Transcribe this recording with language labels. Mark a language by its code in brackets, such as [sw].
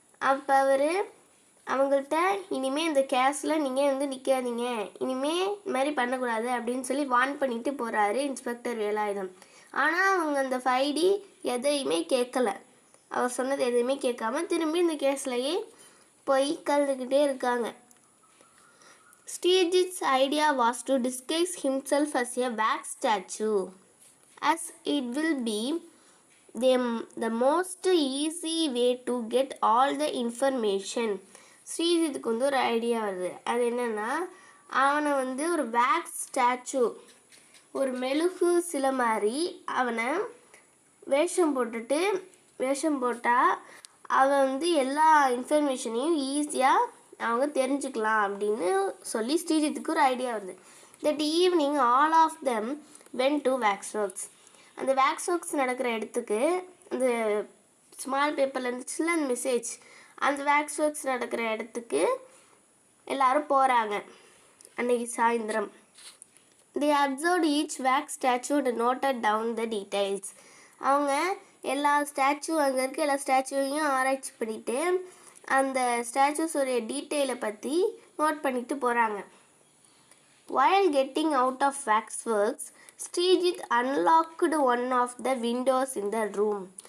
[ta] அப்போ அவர் அவங்கள்ட்ட இனிமேல் இந்த கேஸில் நீங்கள் வந்து நிற்காதீங்க, இனிமேல் இந்த மாதிரி பண்ணக்கூடாது அப்படின்னு சொல்லி வார்ன் பண்ணிட்டு போகிறாரு இன்ஸ்பெக்டர் வேலாயுதம். ஆனால் அவங்க அந்த 5D எதையுமே கேட்கல. அவர் சொன்னது எதையுமே கேட்காம திரும்பி இந்த கேஸ்லையே போய் கலந்துக்கிட்டே இருக்காங்க. [en] Srijit's idea was to disguise himself as a wax statue, as it will be the most easy way to get all the information. [ta] ஸ்ரீஜித்துக்கு வந்து ஒரு ஐடியா வருது. அது என்னென்னா, அவனை வந்து ஒரு வேக்ஸ் ஸ்டாச்சு, ஒரு மெழுகு சிலை மாதிரி அவனை வேஷம் போட்டால் அவன் வந்து எல்லா இன்ஃபர்மேஷனையும் ஈஸியாக அவங்க தெரிஞ்சுக்கலாம் அப்படின்னு சொல்லி ஸ்ரீஜித்துக்கு ஒரு ஐடியா வருது. [en] That evening all of them went to waxworks. [ta] அந்த வேக்ஸ் ஒர்க்ஸ் நடக்கிற இடத்துக்கு அந்த ஸ்மால் பேப்பரில் இருந்துச்சுல அந்த மெசேஜ், அந்த வேக்ஸ் ஒர்க்ஸ் நடக்கிற இடத்துக்கு எல்லாரும் போகிறாங்க அன்னைக்கு சாயந்தரம். [en] They observed each wax statue and noted down the details. [ta] அவங்க எல்லா ஸ்டாச்சு அங்கே இருக்க எல்லா ஸ்டாச்சுவையும் ஆராய்ச்சி பண்ணிவிட்டு அந்த ஸ்டாச்சுஸோடைய டீட்டெயிலை பற்றி நோட் பண்ணிட்டு போகிறாங்க. [en] While getting out of waxworks, Sreejith unlocked one of the windows in the room.